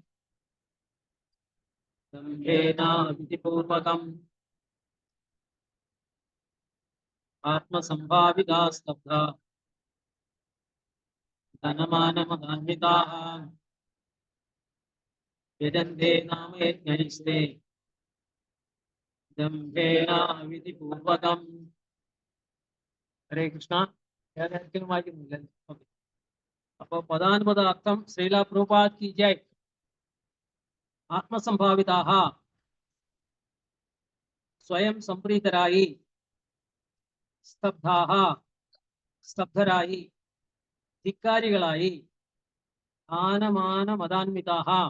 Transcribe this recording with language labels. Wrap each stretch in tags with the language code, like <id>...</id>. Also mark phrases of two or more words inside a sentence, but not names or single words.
<sa>दम्भेन अविधिपूर्वकम् आत्मसम्भाविता स्तब्धा धनमानमदान्विताः यजन्ते नाम यज्ञैस्ते दम्भेन अविधिपूर्वकम् हरे कृष्ण</sa> <ml>अപ്പൊ പദാനുപദ അർത്ഥം ശ്രീല പ്രഭുപാദ്</ml> <hi>की जय</hi> <ml>ആത്മസംഭാവിതാः സ്വയം സംപ്രീതരായി സ്തബ്ധാः സ്തബ്ധരായി ധിക്കാരികളായി</ml> <sa>ആനമാന മദാന്വിതാः</sa>